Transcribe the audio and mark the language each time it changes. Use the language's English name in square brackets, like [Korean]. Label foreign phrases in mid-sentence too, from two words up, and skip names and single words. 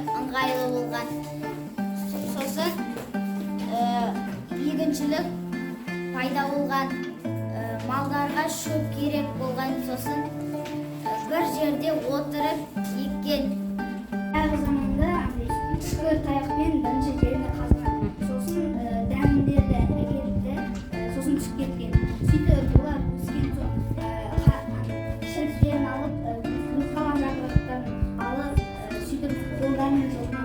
[Kyrgyz] ыңгайлуу болгон. [Kazakh] Сосын егіншілік пайда болгон, малдарга шөп керек болгон. Сосын bir жерде отырып еккен. Әр заманда шүкір таяқпен бірінші жеріне қазған. Сосын дәмдерді әкелді, сосын түсіп кеткен. Сөйтіп олар өскен соң шіріктерін алып, қалған жапырақтарын алып, сөйтіп қолдарымен жылған.